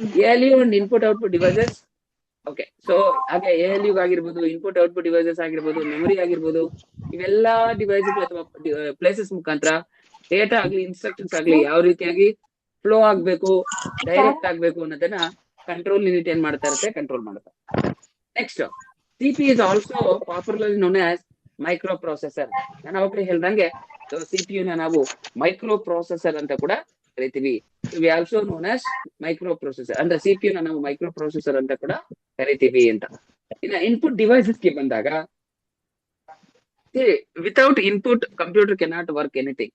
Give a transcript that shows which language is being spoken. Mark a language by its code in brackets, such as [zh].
[kn] ALU and input output devices. Okay, so ಹಾಗೆ ALU ಆಗಿರ್ಬೋದು, input output devices ಆಗಿರ್ಬೋದು, memory ಆಗಿರ್ಬೋದು, ಇವೆಲ್ಲಾ ಡಿವೈಸ್ ಅಥವಾ ಪ್ಲೇಸಸ್ ಮುಖಾಂತರ ಡೇಟಾ ಆಗ್ಲಿ ಇನ್ಸ್ಟ್ರಕ್ಷನ್ಸ್ ಆಗ್ಲಿ ಯಾವ ರೀತಿಯಾಗಿ ಫ್ಲೋ ಆಗ್ಬೇಕು, ಡೈರೆಕ್ಟ್ ಆಗ್ಬೇಕು ಅನ್ನೋದನ್ನ ಕಂಟ್ರೋಲ್ ಯೂನಿಟ್ ಏನ್ ಮಾಡ್ತಾ ಇರುತ್ತೆ, ಕಂಟ್ರೋಲ್ ಮಾಡುತ್ತೆ. [en] Next, CP is also popularly known as microprocessor. [kn] ನಾನು ಅವಾಗಲೇ ಹೇಳ್ದಂಗೆ CPU ನ ನಾವು ಮೈಕ್ರೋ ಪ್ರೊಸೆಸರ್ ಅಂತ ಕೂಡ ಕರಿತೀವಿ. [en] we also known as microprocessor, [kn] ಅಂದ್ರೆ CPU ನ ನಾವು ಮೈಕ್ರೋ ಪ್ರೊಸೆಸರ್ ಅಂತ ಕೂಡ ಕರಿತೀವಿ ಅಂತ. ಇನ್ನ ಇನ್ಪುಟ್ ಡಿವೈಸಸ್ ಗೆ ಬಂದಾಗ, [en] Without input computer cannot work anything.